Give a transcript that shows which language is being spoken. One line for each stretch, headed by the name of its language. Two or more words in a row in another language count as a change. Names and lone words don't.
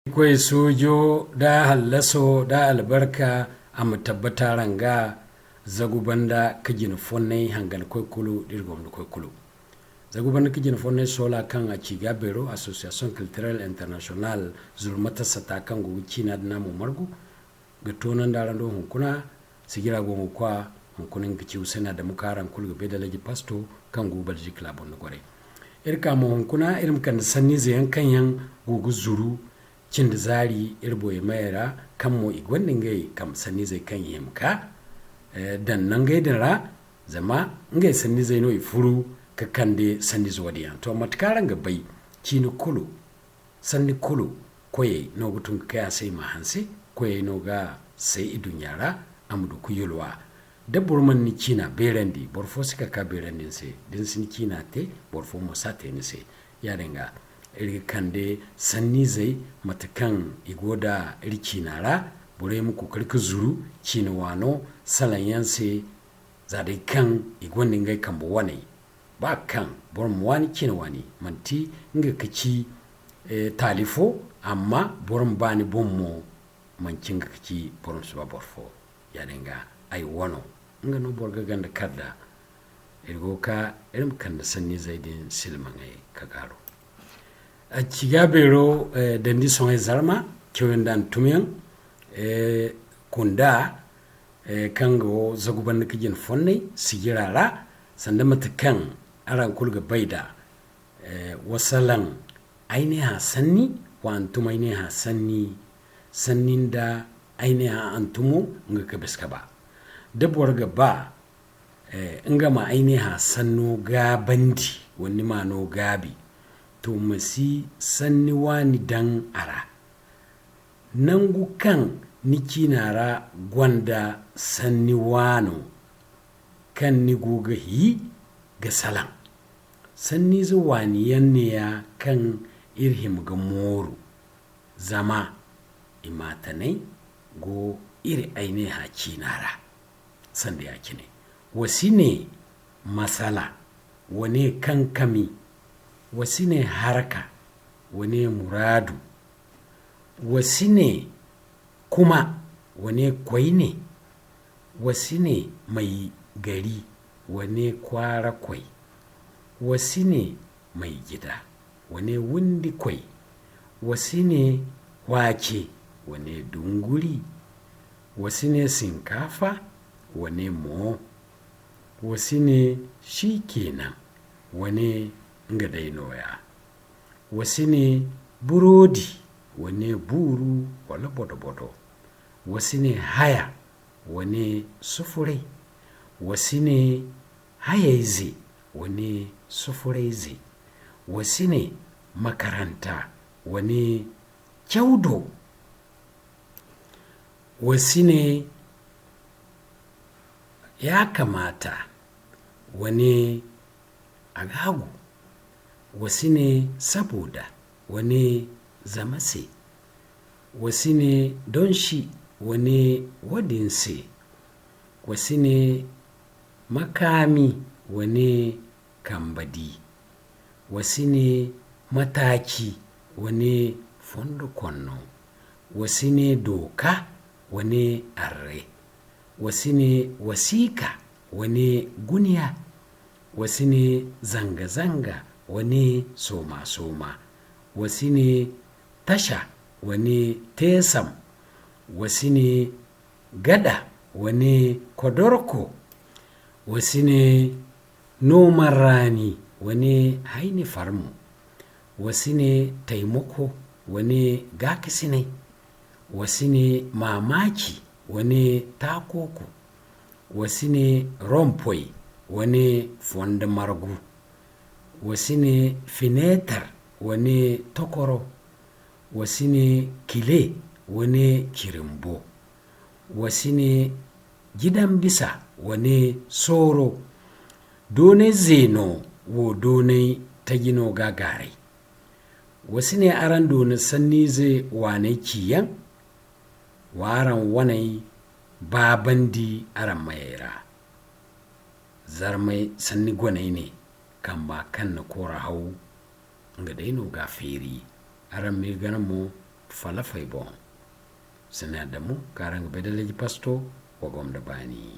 Zarma: Kwai sojo da hallaso da albarka a tabbata ranga zagu banda kajin fonnay hangal koy kulu dirgom koy kulu zagu banda kajin fonnay sola kan Acigaabeero
French: association culturelle internationale
Zarma: zulmata sata kan go China na mu margu ga tonan darando hunkuna sigira go kwa hunkunin kici usana da mukaran kulga bedalaji pasto kan go balji klabon gore irka mu hunkuna irim kan sanni zayan kanyan gugu zuru cin zari irbo ya mayara kan mo igwannin gai kam sanni zai kan yimka dan nan gai ra zama ngai sanni zai no ifuru ka kande sanni zodiyan to matkaran ga bai cini kulu sanni kulu koye no gutun kaya sai ma hanse koye no ga sai idun yara amdu kuyulwa da burman ni cina berandi borfo sika ka berandin sai din sin cina te borfo mo sate ni sai yarenga iri kande sanni zai matakan igoda iri cinara bore muku karka zuru cina wano salan yanse zadai kan igwandin gai kan wane ba kan borom wani cina wani manti nga kaci talifo amma borom bani bommo mancin ga kaci borom suba borfo yadenga ai wano nga no borga ganda kadda irgo ka irim kanda sanni zai din silmangai ka garo Acigaabeero dandi songe zarma kyoyendan tumyan kunda kango zaguban kijin fonnay sigirara sanda matakan aran kulga baida wasalan ainiha sanni wa antum ainiha sanninda ainiha antumu nga kabiska ba dabwar gaba nga ma ainiha sanno gabandi wani ma no gabi to masi sanni wani dan ara nangu kan nikinara gwanda sanni wano kan ni goga hi ga salan sanni zuwani yanne ya kan irhim ga moru zama imatanai go iri aine ha kinara sanda ya kine wasine masala wane kan kami wasine haraka wane muradu wasine kuma wane kwai ne wasine
Hausa: mai gari
Zarma: wane kwara kwai wasine
Hausa: mai gida
Zarma: wane wundi kwai wasine wake wane dunguri wasine sinkafa wane mo wasine
Hausa: shi kenan
Zarma: wane nga dainoya wasine burodi wane buru wala bodo wasine haya wane sufure wasine hayaize wane sufuraize wasine makaranta wane kyaudo wasine
Hausa: ya kamata
Zarma: wane agagu wasine saboda wane zamase wasine
Hausa: don shi
Zarma: wane wadinse wasine makami wane kambadi wasine mataki wane fondo konno wasine doka wane arre wasine wasika wane guniya wasine zanga-zanga wani soma-soma wasine tasha wani tesam wasine gada wani kodorko wasine
Hausa: noman rani
Zarma: wani haini farmu wasine taimako wani gakisine wasine mamaki wani takoko wasine rompoi wani fonda margu wasine finetar wani tokoro wasine kile wani kirimbo wasine
Hausa: gidan bisa
Zarma: wani soro done zeno wo done tagino gagarai wasine aran done sanni zai wane kiyan waran wanai babandi aran mayera zarmai sanni gwanai ne kan ba kan na kora hau nga daino ga feri aran me ganan mo falafai bon sina da mu karang bedeleji pasto wagom da bani